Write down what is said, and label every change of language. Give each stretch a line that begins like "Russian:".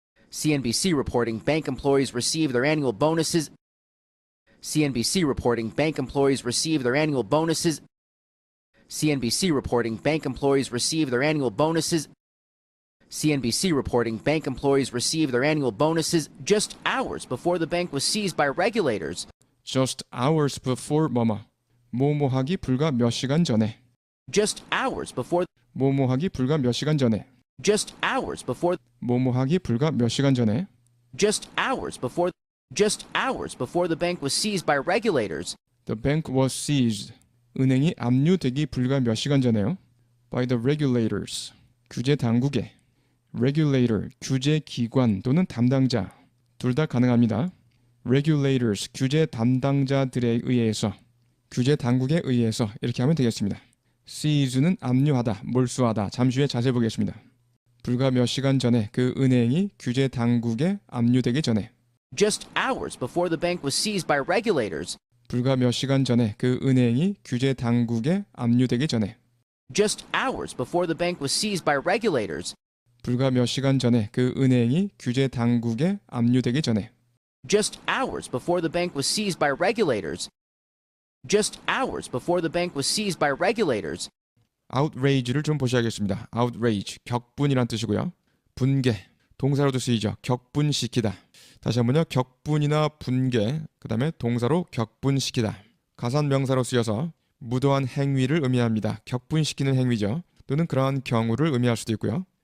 English: CNBC reporting bank employees receive their annual bonuses. CNBC reporting bank employees receive their annual bonuses. CNBC reporting bank employees receive their annual bonuses. CNBC reporting bank employees receive their annual bonuses just hours before the bank was seized by regulators. Just hours before
Korean: 뭐뭐하기 불과 몇 시간 전에.
English: Just hours before.
Korean: 뭐뭐하기 불과 몇 시간 전에.
English: Just hours before.
Korean: 뭐뭐하기 불과 몇 시간 전에.
English: Just hours before. Just hours before the bank was seized by regulators. The bank was seized.
Korean: 은행이 압류되기 불과 몇 시간 전에요.
English: By the regulators.
Korean: 규제 당국에. Regulator, 규제 기관 또는 담당자. 둘 다 가능합니다. Regulators, 규제 담당자들에 의해서. 규제 당국에 의해서 이렇게 하면 되겠습니다. seize는 압류하다, 몰수하다. 잠시 후에 자세히 보겠습니다. 불과 몇 시간 전에 그 은행이 규제 당국에 압류되기 전에.
English: Just hours before the bank was seized by regulators.
Korean: 불과 몇 시간 전에 그 은행이 규제 당국에 압류되기 전에.
English: Just hours before the bank was seized by regulators.
Korean: 불과 몇 시간 전에 그 은행이 규제 당국에 압류되기 전에.
English: Just hours before the bank was seized by regulators. Just hours before the bank was seized by regulators.
Korean: outrage를 좀 보셔야겠습니다. outrage, 격분이란 뜻이고요. 분개, 동사로도 쓰이죠. 격분시키다. 다시 한번요. 격분이나 분개, 그 다음에 동사로 격분시키다. 가산명사로 쓰여서 무도한 행위를 의미합니다. 격분시키는 행위죠. 또는 그러한 경우를 의미할 수도 있고요.